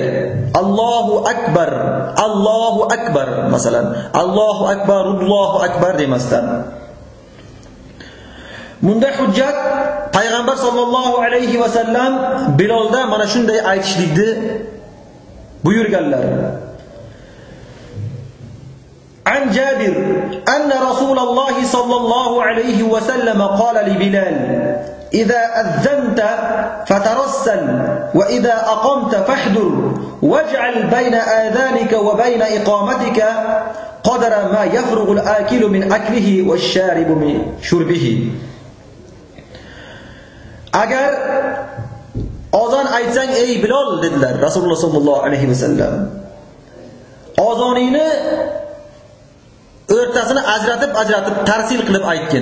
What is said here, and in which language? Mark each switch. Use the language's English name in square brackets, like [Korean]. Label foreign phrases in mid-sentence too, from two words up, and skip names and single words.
[Arabic] الله أكبر، الله أكبر masalan, الله أكبر، الله أكبر demasdan. [Uzbek] Bunda hujjat Payg'ambar [Arabic] صلى الله عليه وسلم [Uzbek] Bilolda mana shunday aytishlikni buyurganlar. [Arabic] عن جابر أن رسول الله صلى الله عليه وسلم قال لبلال إذا أذنت فترسل وإذا أقمت فاحدر واجعل بين أذانك وبين إقامتك قدر ما يفرغ الآكل من أكله والشارب من شربه." [Uzbek] Agar ozon aytsang ey Bilol dedilar Rasululloh [Arabic] صلى الله عليه وسلم, [Uzbek] ozoningni o'rtasini ajratib tarsil qilib aytgin.